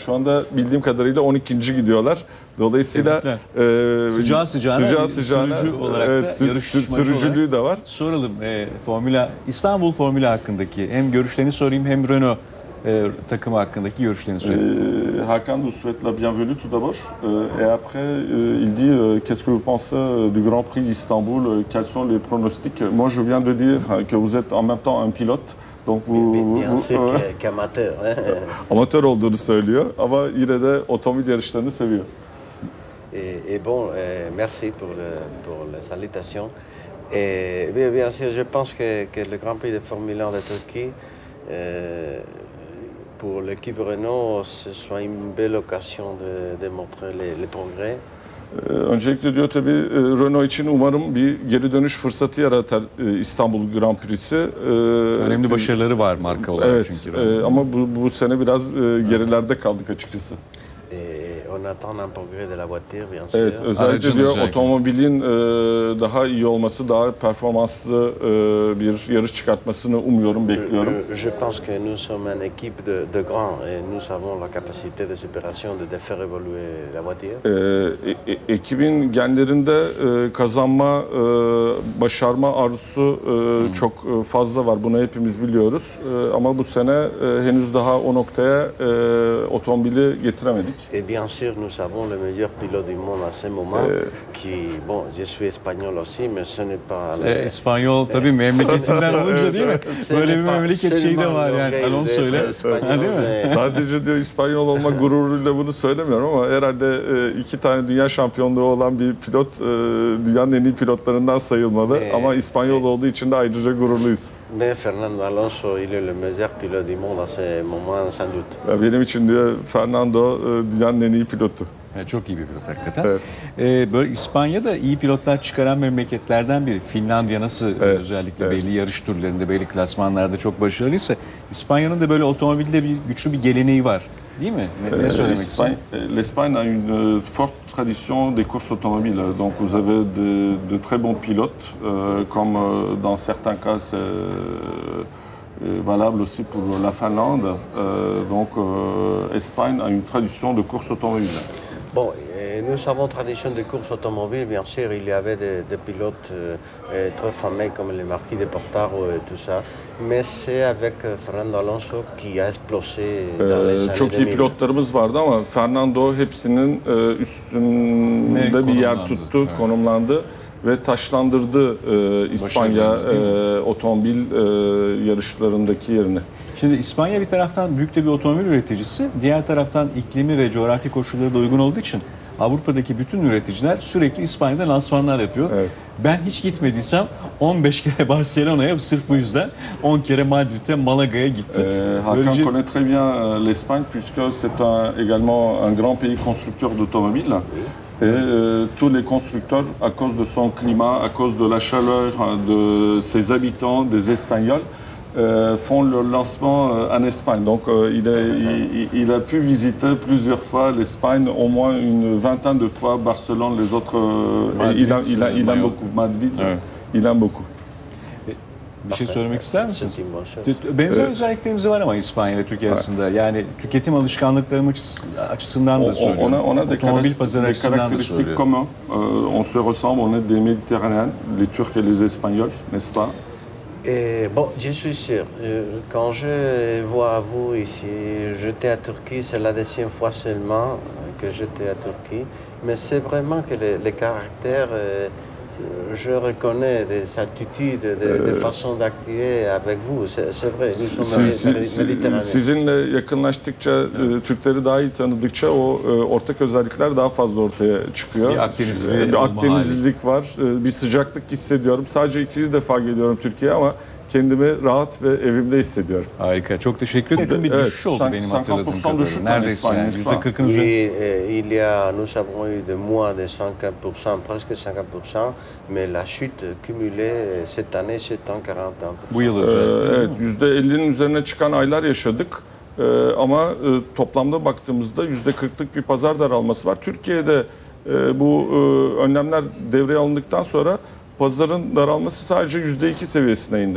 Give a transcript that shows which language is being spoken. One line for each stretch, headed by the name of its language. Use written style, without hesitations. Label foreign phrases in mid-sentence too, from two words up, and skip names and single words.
Turkish: Şu anda bildiğim kadarıyla 12. gidiyorlar. Dolayısıyla sıcağı sıcağına sürücü olarak evet, da sürücülüğü olarak de var. Soralım İstanbul Formula hakkındaki hem görüşlerini sorayım hem Renault takımı hakkındaki görüşlerini sorayım.
French: Hakan vous souhaite la bienvenue tout d'abord. Et après, il dit qu'est-ce que vous pensez du Grand Prix d'Istanbul? Quels sont les pronostics? Moi, je viens de dire que vous êtes en même temps un pilote. Donc bien sûr qu'amateur.
Turkish: Amatör olduğunu söylüyor ama yine de otomobil yarışlarını seviyor.
French: Et bon, merci pour la salutation. Et bien sûr, je pense que le Grand Prix de Formule 1 de Turquie, pour l'équipe Renault, ce soit une belle occasion de montrer les progrès.
Turkish: Öncelikle diyor tabii Renault için umarım bir geri dönüş fırsatı yaratar İstanbul Grand Prix'si. Önemli başarıları var marka olarak evet, çünkü. Ama bu sene biraz gerilerde kaldık açıkçası.
French: On attend un progrès de la voiture, bien sûr.
Turkish: Evet, özellikle diyor otomobilin daha iyi olması, daha performanslı bir yarış çıkartmasını umuyorum, bekliyorum.
French: Je pense que nous sommes une équipe de grands et nous avons la capacité de supération de faire évoluer la voiture.
Turkish: Ekibin genlerinde kazanma, başarma arzusu çok fazla var. Bunu hepimiz biliyoruz. Ama bu sene henüz daha o noktaya otomobili getiremedik.
French: Et bien sûr, nous avons le meilleur pilote du monde à ce moment, qui, bon, je suis espagnol aussi, mais ce n'est pas...
Turkish: İspanyol tabii memleketinden olunca değil mi? Böyle bir memleket şeyi de var yani. Alonso'yla. Değil mi? Sadece diyor İspanyol olma gururuyla bunu söylemiyorum ama herhalde 2 tane dünya şampiyonluğu olan bir pilot dünyanın en iyi pilotlarından sayılmalı. Ama İspanyol olduğu için de ayrıca gururluyuz.
French: Mais Fernando Alonso, il est le meilleur pilote du monde à ce moment, sans doute.
Turkish: Benim için diyor Fernando dünyanın en iyi pilotu. Çok iyi bir pilot hakikaten. Evet. Böyle İspanya'da iyi pilotlar çıkaran memleketlerden biri. Finlandiya nasıl özellikle belli yarış turlarında, belli klasmanlarda çok başarılıysa İspanya'nın da böyle otomobilde güçlü bir geleneği var. Değil mi? Ne söylemek istiyorsun?
French: L'Espagne a une forte tradition des courses automobiles. Donc vous avez de très bons pilotes, comme dans certains cas c'est valable aussi pour la Finlande. Donc Espagne a une tradition de course automobile. Bon, nous avons tradition de course automobile, bien sûr, il y avait des pilotes très fameux comme le Marquis de Portaro et tout ça, mais c'est avec Fernando Alonso qui a explosé dans les années 2000.
Turkish: Çok iyi pilotlarımız vardı ama Fernando hepsinin üstünde bir yer tuttu, konumlandı ve taşlandırdı İspanya otomobil yarışlarındaki yerini. Şimdi İspanya bir taraftan büyük de bir otomobil üreticisi, diğer taraftan iklimi ve coğrafi koşulları da uygun olduğu için Avrupa'daki bütün üreticiler sürekli İspanya'da lansmanlar yapıyor. Evet. Ben hiç gitmediysem 15 kere Barcelona'ya sırf bu yüzden 10 kere Madrid'e, Malaga'ya gittim.
French: Hakan connaît très bien l'Espagne puisque c'est également un grand pays constructeur d'automobiles. Et tous les constructeurs, à cause de son climat, à cause de la chaleur de ses habitants, des Espagnols, font leur lancement en Espagne. Donc il a pu visiter plusieurs fois l'Espagne, au moins une vingtaine de fois Barcelone, les autres. Madrid, il aime beaucoup Madrid, il aime beaucoup.
Turkish: Bir şey söylemek ister misiniz? Benzer özelliklerimiz var ama İspanya ile Türkiye arasında. Yani tüketim alışkanlıklarımız açısından da söylüyorum. Otomobil pazarı açısından da söylüyorum.
French: On se ressemble, on est des Méditerranéens, les Turcs et les Espagnols, n'est-ce pas? Bon, je suis sûr. Quand je vois vous ici, j'étais à Turquie, c'est la deuxième fois seulement que j'étais à Turquie. Mais c'est vraiment que les caractères, je reconnais des attitudes, des façons d'activer avec vous. C'est vrai, nous sommes Méditerranéens.
Turkish: Sizinle yakınlaştıkça, Türkleri daha iyi tanıdıkça o ortak özellikler daha fazla ortaya çıkıyor. Bir Akdenizlilik var, bir sıcaklık hissediyorum. Sadece 2 defa geliyorum Türkiye'ye ama kendimi rahat ve evimde hissediyorum. Harika. Çok teşekkür ederim. Bir düşüş oldu benim hatırladığım 50% kadarıyla. düşük Neredeyse yani İspanya. %40'ın
French: Oui,
Turkish: üzerinde.
French: nous avons eu des mois de 50%, presque 50%, mais la chute cumulée cette année, c'est en 40%.
Turkish: Bu yıl özellikle. Evet, %50'nin üzerine çıkan aylar yaşadık. Ama toplamda baktığımızda %40'lık bir pazar daralması var. Türkiye'de bu önlemler devreye alındıktan sonra pazarın daralması sadece %2 seviyesine indi.